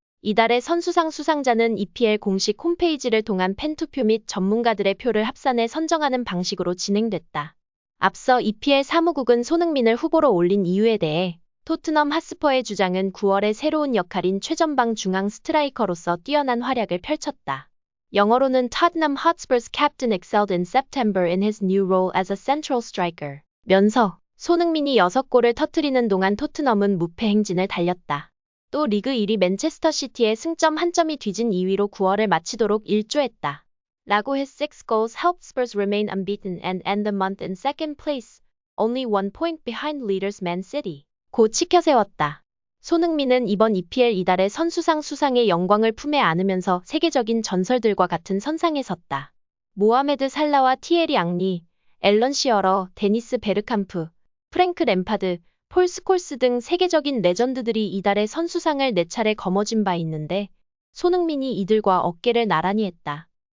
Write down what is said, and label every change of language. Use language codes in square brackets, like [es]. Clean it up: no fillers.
[ko] 이달의 선수상 수상자는 EPL 공식 홈페이지를 통한 팬투표 및 전문가들의 표를 합산해 선정하는 방식으로 진행됐다. 앞서 EPL 사무국은 손흥민을 후보로 올린 이유에 대해 토트넘 핫스퍼의 주장은 9월의 새로운 역할인 최전방 중앙 스트라이커로서 뛰어난 활약을 펼쳤다. 영어로는 [en] Tottenham Hotspur's captain excelled in September in his new role as a central striker. [ko] 면서 손흥민이 6골을 터뜨리는 동안 토트넘은 무패 행진을 달렸다. 또 리그 1위 맨체스터 시티의 승점 한 점이 뒤진 2위로 9월을 마치도록 일조했다. 라고 [en] his 6 goals helped Spurs remain unbeaten and end the month in second place, only 1 point behind leaders Man City. [ko] 고 치켜세웠다. 손흥민은 이번 EPL 이달의 선수상 수상의 영광을 품에 안으면서 세계적인 전설들과 같은 선상에 섰다. 모하메드 살라와 티에리 앙리, 앨런 시어러, 데니스 베르캄프, 프랭크 램파드, 폴 스콜스 등 세계적인 레전드들이 이달의 선수상을 4차례 거머쥔 바 있는데 손흥민이 이들과 어깨를 나란히 했다.